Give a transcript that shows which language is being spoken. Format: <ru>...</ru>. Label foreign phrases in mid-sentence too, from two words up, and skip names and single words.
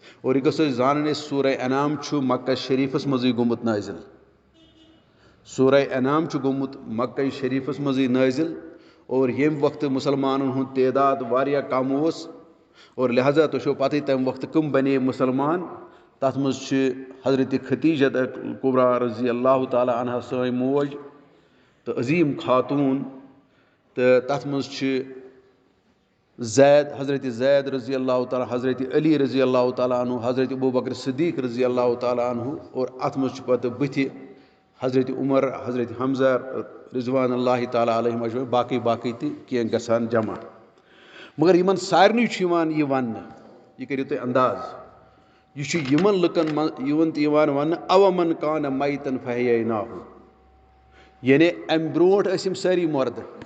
<ks>اور یہ گژھو زانن سورہ انعام مکہ شریفس مزے گومت نازل. سورہ انعام گومت مکہ شریفس مزے نازل اور یم وقت مسلمانن ہند تعداد واریاہ کم اوس اور لہذا تُہۍ چھو پتہ تمہِ وقت کم بنے مسلمان. تَتھ منٛز چھِ حضرت ختیجہ کبریٰ</ks> <ar>رضی اللہ تعالیٰ عنہ</ar> <ks>سٲنۍ موج تہٕ عظیٖم خاتوٗن تہٕ تَتھ منٛز چھِ زید حضرت زید</ks> <ar>رضی اللہ تعالیٰ</ar> <ks>حضرت علی</ks> <ar>رضی اللہ تعالیٰ عنہ</ar> <ks>حضرت ابوبکر صدیق</ks> <ar>رضی اللہ تعالیٰ عنہ</ar> <ks>اور اتھ منٛز چھِ پتہٕ بٕتھِ حضرت عمر حضرت حمزہ</ks> <ar>رضوان اللہ تعالیٰ علیہم اجمعین</ar> <ks>باقٕے باقٕے تہِ کینٛہہ گژھان جمع. مگر یِمن سارنٕے چھُ یِوان یہِ وننہٕ, یہِ کٔرِو تُہۍ انداز, یہِ چھُ یِمن لُکن منٛز یِوان وننہٕ</ks> <ar>اومن کانہ میتن فحییناہُ,</ar> <ks>یعنی امہِ برونٛٹھ ٲسۍ یِم سٲری مردٕ.</ks>